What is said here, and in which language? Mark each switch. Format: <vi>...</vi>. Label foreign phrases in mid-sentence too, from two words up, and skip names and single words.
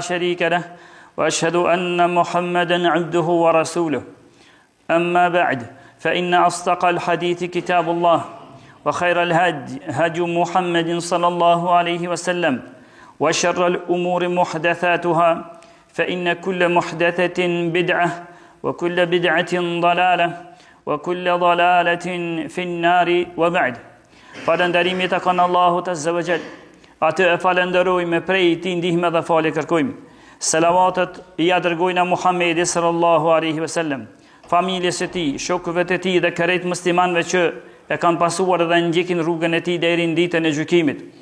<ar>شريك له وأشهد أن محمدا عبده ورسوله أما بعد فإن أصدق الحديث كتاب الله وخير الهدي هدي محمد صلى الله عليه وسلم وشر الأمور محدثاتها فإن كل محدثة بدعة وكل بدعة ضلالة وكل ضلالة في النار وبعد</ar> <sq>Falënderimi të kanë Allahut</sq> <ar>عز وجل.</ar> <sq>Atë e falenderojmë prej tij ndihmë dhe falë kërkojmë. Selavatet ja dërgojna Muhammedi</sq> <ar>صلى الله عليه وسلم,</ar> <sq>familjes së tij, shokëve të tij dhe krejt muslimanëve që e kanë pasuar dhe ndjekin rrugën e tij deri në ditën e gjykimit.</sq>